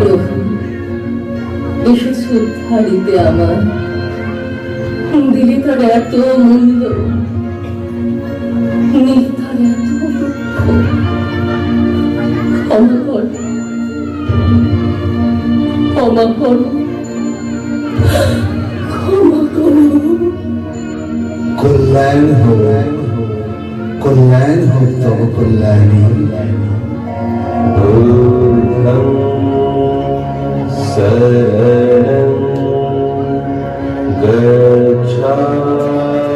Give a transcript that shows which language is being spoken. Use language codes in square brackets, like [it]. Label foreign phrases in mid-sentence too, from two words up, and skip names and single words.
[bn] প্রভু, এসেছ উদ্ধার দিতে আমার, দিলে তার এত মূল্য, নিলে তার এত দুঃখ। ক্ষমা কর, ক্ষমা করো, ক্ষমা করো। [hi] कल्याण हो, कल्याण हो तब कल्याणी। [sa] बुद्धं शरणं गच्छामि।